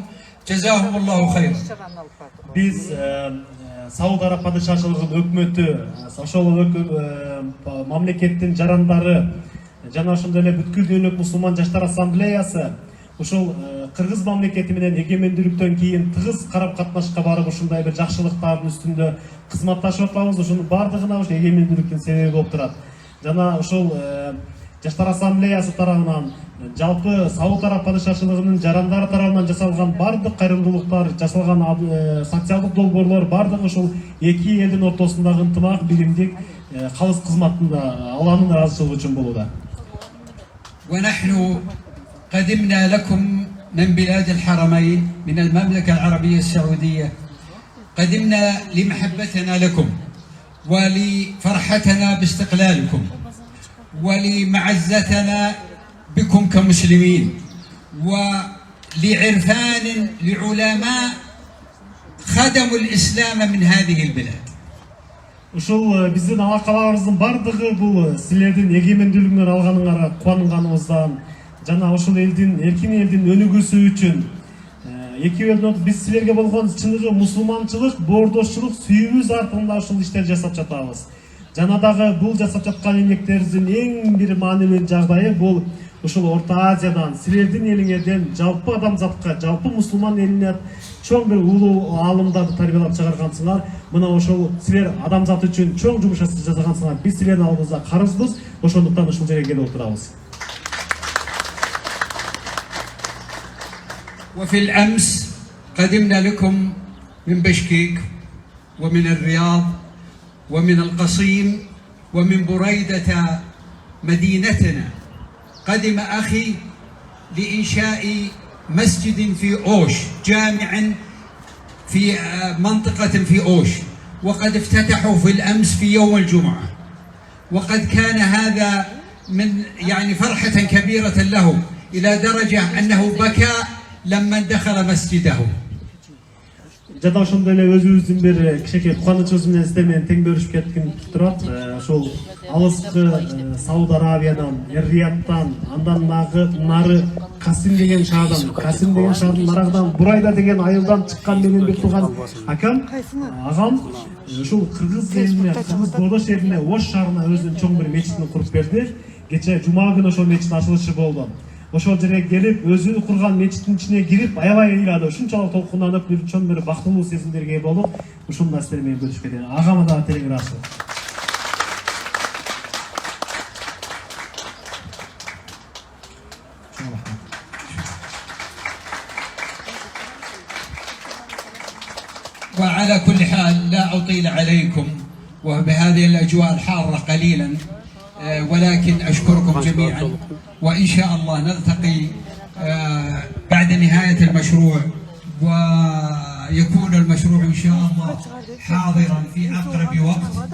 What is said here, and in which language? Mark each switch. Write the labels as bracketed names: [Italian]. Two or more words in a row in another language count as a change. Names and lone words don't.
[Arabic] جزاهم الله خيرا. [Kyrgyz] Биз Сауд Араб падышачылыгынын өкмөтү, ошол мамлекеттин жарандары жана ошондой эле бүткүл дүйнөлүк мусулман жаштар ассамблеясы ушул Кыргыз мамлекети менен эгемендүүлүктөн кийин тыгыз карап катнашка барып ушундай бир жакшылыктардын үстүндө кызматташып атабыз. Ошонун бардыгына ушу эгемендүүлүктүн себеби болуп турат. Жана ушул жаштар ассамблеясы тарабынан жалпы Сауд Араб падышачылыгынын жарандары тарабынан жасалган бардык кайрымдуулуктар, жасалган социалдык долбоорлор бардыгы ушул эки элдин ортосундагы ынтымак, биримдик, калыс кызматында Алланын ыраазычылыгы үчүн болууда. [Arabic] ونحن قدمنا لكم من بلاد الحرمين من المملكة العربية السعودية، قدمنا لمحبتنا لكم ولفرحتنا باستقلالكم ولمعزتنا بكم كمسلمين ولعرفان لعلماء خدموا الإسلام من هذه البلاد. [Kyrgyz] Ушул биздин алакаларыбыздын бардыгы бул силердин эгемендүүлүгүнөн алганыңарга кубанганыбыздан жана ушул элдин, эркин элдин өнүгүүсү үчүн эки элдин биз силерге болгон чыныгы мусулманчылык, боордошчулук сүйүүбүз артында ушул иштерди жасап жатабыз. Жана дагы бул жасап жаткан эмгектерибиздин эң бир маанилүү жагдайы бул ушул Орто Азиядан, силердин элиңерден жалпы адамзатка, жалпы мусулман элине чоң бир улуу аалымдарды тарбиялап чыгаргансыңар. Мына ошол силер адамзат үчүн чоң жумуш жасагансыңар. Биз силердин алдыңызда карызбыз. Ошондуктан ушул жерге келип отурабыз. [Arabic] وفي الأمس قدمنا لكم من بشكيك ومن الرياض ومن القصيم ومن بريدة مدينتنا. قدم أخي لإنشاء مسجد في أوش، جامع في منطقة في أوش، وقد افتتحوا في الأمس في يوم الجمعة، وقد كان هذا من يعني فرحة كبيرة له إلى درجة أنه بكى لما دخل مسجده. [Kyrgyz] Жада ошондой эле өзүбүздүн бир кичинекей кубанычыбыз менен сиздер менен тең бөлүшүп кетким турат. Ошол алыскы Сауд Арабиядан, Эр-Рияттан, андан нары Касим деген шаардан, Касим деген шаардын нарагынан Бурайда деген айылдан чыккан менин бир тууган агам ушул кыргыз элине, кыргыз Бордош элине, Ош шаарына өзүнүн чоң бир мечитин куруп берди. Кече жума күнү ошол мечиттин ачылышы болду. Ошол жерге келип, өзү курган мечиттин ичине кирип, аябай ыйлады. Ушунчалык толкунданып, бир чоң бир бактылуу сезимдерге болуп, ушуну да сиздер менен бөлүшүп кетем. Агама да терең ыраазычылык. [Arabic] وعلى كل حال لا أطيل عليكم وبهذه الأجواء الحارة قليلا، ولكن أشكركم جميعا، وإن شاء الله نلتقي بعد نهاية المشروع، ويكون المشروع إن شاء الله حاضرا في أقرب وقت.